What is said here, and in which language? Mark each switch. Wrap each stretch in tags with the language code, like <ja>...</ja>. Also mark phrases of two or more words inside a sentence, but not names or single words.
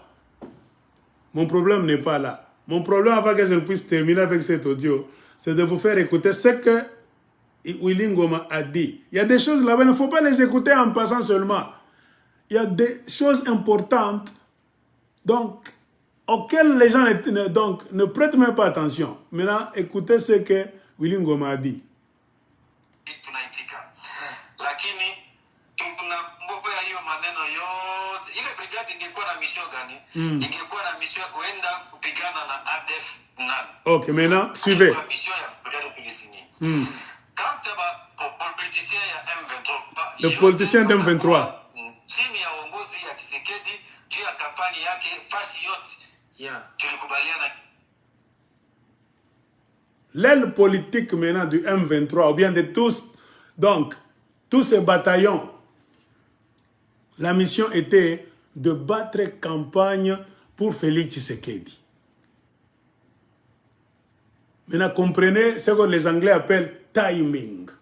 <fr>Mon problème n'est pas là. Mon problème, avant que je puisse terminer avec cet audio, c'est de vous faire écouter ce que Willy Ngoma a dit. Il y a des choses là-bas, il ne faut pas les écouter en passant seulement. Il y a des choses importantes donc, auxquelles les gens ne prêtent même pas attention. Maintenant, écoutez ce que Willy Ngoma a dit.</fr> <sw>Lakini tunambombea hiyo maneno yote. Ile brigade ingekuwa na mission gani? Ingekuwa na mission ya kuenda kupigana na ADF nani?</sw> <fr>Ok, maintenant, suivez. La mission</fr> <sw>ya brigade tulisigné.</sw> <fr>Quand politicien ya M23, le politicien de M23</fr> <sw>chini ya uongozi ya Tshisekedi juu ya kampani yake fasi yote. Tulikubaliana.</sw> <fr>L'aile politique maintenant du M23, ou bien de tous, donc, tous ces bataillons, la mission était de battre campagne pour Félix Tshisekedi. Maintenant, comprenez ce que les Anglais appellent timing.</fr>